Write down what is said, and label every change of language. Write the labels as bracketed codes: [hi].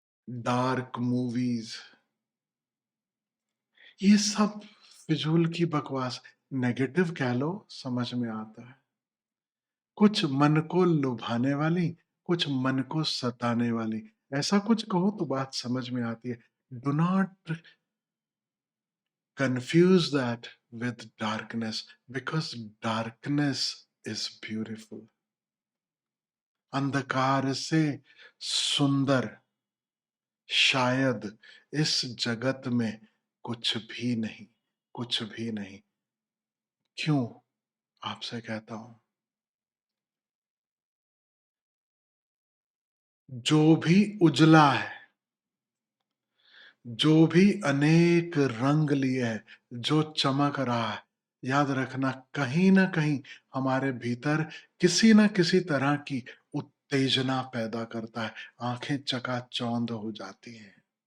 [hi] Dark movies, ये सब फिजूल की बकवास, नेगेटिव कह लो, समझ में आता है। कुछ मन को लुभाने वाली, कुछ मन को सताने वाली, ऐसा कुछ कहो तो बात समझ में आती है। [en] Do not confuse that with darkness, because darkness is beautiful. [hi] अंधकार से सुंदर शायद इस जगत में कुछ भी नहीं, कुछ भी नहीं। क्यों? आपसे कहता हूं, जो भी उजला है, जो भी अनेक रंग लिए है, जो चमक रहा है, याद रखना कहीं न कहीं हमारे भीतर किसी न किसी तरह की उत्तेजना पैदा करता है, आँखें चकाचौंध हो जाती हैं।